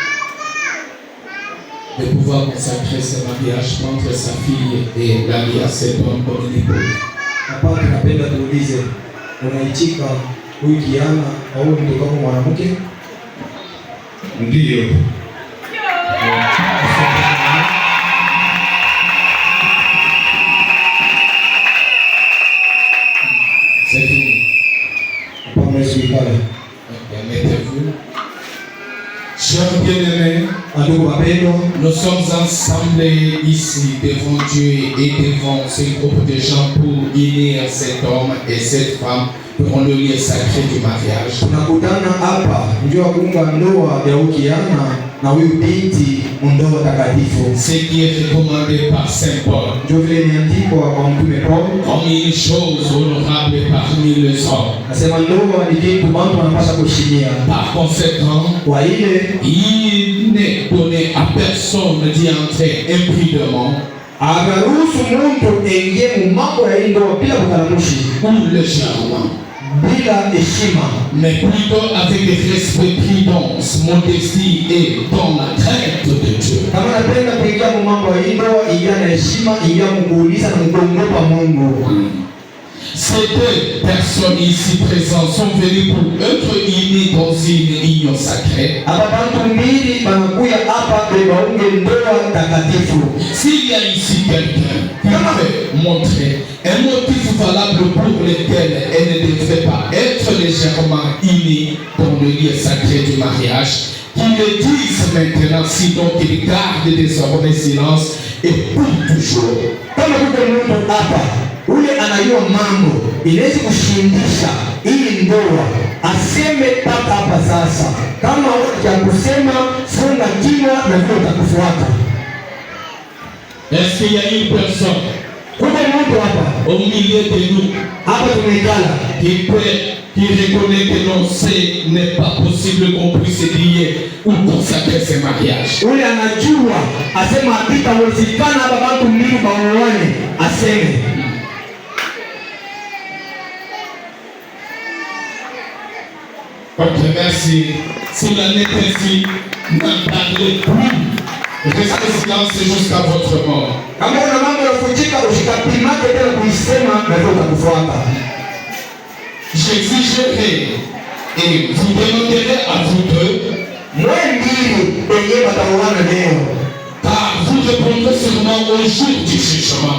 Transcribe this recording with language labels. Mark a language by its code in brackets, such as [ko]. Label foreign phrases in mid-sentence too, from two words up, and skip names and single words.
[fr] de pouvoir consacrer ce mariage entre sa fille et Dalia, cet homme comme une épouse? [sw] Hapa tunapenda tuulize, unaitika huyu kijana au mtoto wako mwanamke? Ndio. [fr] C'est fini. [sw] Hapa mmesikiliza. [fr] Mettez-vous. Chers bien-aimés, nous sommes ensemble ici devant Dieu et devant ce groupe de gens pour unir cet homme et cette femme pour le lieu sacré du mariage. [sw] Tunakutana hapa ndio kuunga ndoa ya ukiana na huyu binti ndoa takatifu. [fr] Ce qui est recommandé par Saint Paul. [sw] Ndio vile imeandikwa kwa mtume Paul. [fr] Comme une chose honorable parmi les hommes. [sw] Nasema ndoa ni kitu watu wanapaswa kuheshimia. [fr] Par conséquent, [sw] kwa ile [fr] il n'est donné à personne d'y entrer imprudemment. [sw] Agaruhusu mtu aingie mu mambo ya ndoa bila kukaramushi. [fr] Ou légèrement. [sw] Bila heshima, [fr] mais plutôt avec respect, prudence, modestie et dans la crainte de Dieu. [sw] Kama napenda kuingia mu mambo ya ndoa, ingia na heshima, ingia kuuliza na kuogopa Mungu. [fr] Ces deux personnes ici présentes sont venues pour être unies dans une union sacrée. S'il y a ici quelqu'un qui peut montrer un motif valable pour lequel elle ne devrait pas être légèrement unie dans le lieu sacré du mariage, qu'il le dise maintenant, sinon qu'il garde désormais silence et pour toujours. [sw] Ule anajua mambo inaweza kushindisha ili ndoa aseme paka hapa sasa. Kama ya kusema funga kinywa na ndio utakufuata. [fr] Est-ce qu'il y a une personne [sw] hapa [fr] au milieu de nous [sw] hapa tumekala [fr] qui reconnaît que non, ce n'est pas possible qu'on puisse lier ou consacrer ce mariage? [sw] Ule anajua asema itawezekana hapa watu mbili baoane aseme. [fr] Merci. Si la n'est ainsi, n'en parlez plus. Restez silence jusqu'à votre mort. J'exigerai et vous demanderez à vous deux, car vous répondrez seulement au jour du jugement.